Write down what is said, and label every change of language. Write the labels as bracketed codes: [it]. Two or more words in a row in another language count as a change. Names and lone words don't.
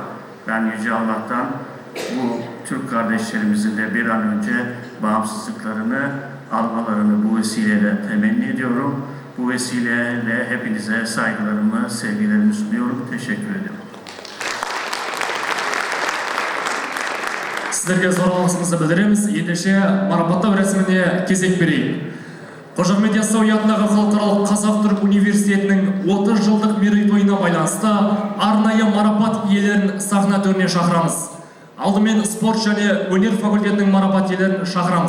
[tr] Ben Yüce Allah'tan bu Türk kardeşlerimizin de bir an önce bağımsızlıklarını almalarını bu vesileyle temenni ediyorum. Bu vesileyle hepinize saygılarımı, sevgilerimi sunuyorum. Teşekkür ederim. [kk] Sizlerге zorалығыңызды білдіреміз. Ендеше марапаттау рәсіміне кезек берейік. Қожа Ахмет Яссауи атындағы халықаралық Қазақ-Түрік университетінің 30 жылдық мерейтойына байланысты арнайы марапат иелерін сахна төріне шақырамыз. Алдымен спорт және өнер факультетінің марапат иелерін шақырамыз.